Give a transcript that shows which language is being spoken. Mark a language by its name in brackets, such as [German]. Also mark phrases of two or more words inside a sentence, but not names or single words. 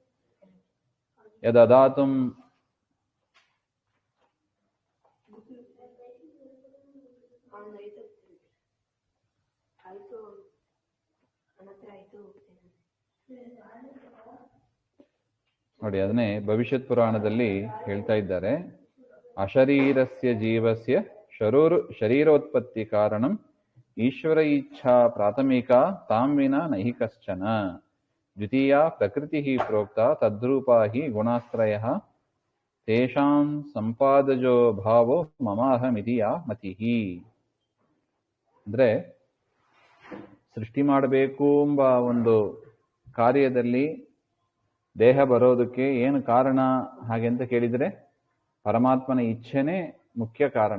[Kannada] ಯದಧಾತುಂ ನೋಡಿ, ಅದನ್ನೇ ಭವಿಷ್ಯತ್ ಪುರಾಣದಲ್ಲಿ ಹೇಳ್ತಾ ಇದ್ದಾರೆ. [Sanskrit] ಅಶರೀರಸ್ಯ ಜೀವಸ್ಯ ಶರೀರೋತ್ಪತ್ತಿ ಕಾರಣಂ ಈಶ್ವರ ಇಚ್ಛಾ ಪ್ರಾಥಮಿಕ ತಾಂ ವಿನಾ ನಹಿ ಕಶ್ಚನ ದ್ವಿತೀಯ ಪ್ರಕೃತಿ ಪ್ರೋಕ್ತ ತದ್ರೂಪಾ ಹಿ ಗುಣಾಶ್ರಯಃ ತೇಷಾಂ ಸಂಪಾದಜೋ ಭಾವೋ ಮಮಾಹಮಿತಿ ಯಾ ಮತಿಹಿ. [Kannada] ಅಂದ್ರೆ ಸೃಷ್ಟಿ ಮಾಡಬೇಕು ಎಂಬ ಒಂದು ಕಾರ್ಯದಲ್ಲಿ ದೇಹ ಬರೋದಕ್ಕೆ ಏನು ಕಾರಣ ಹಾಗೆ ಅಂತ ಕೇಳಿದರೆ ಪರಮಾತ್ಮನ ಇಚ್ಛೆನೇ ಮುಖ್ಯ ಕಾರಣ.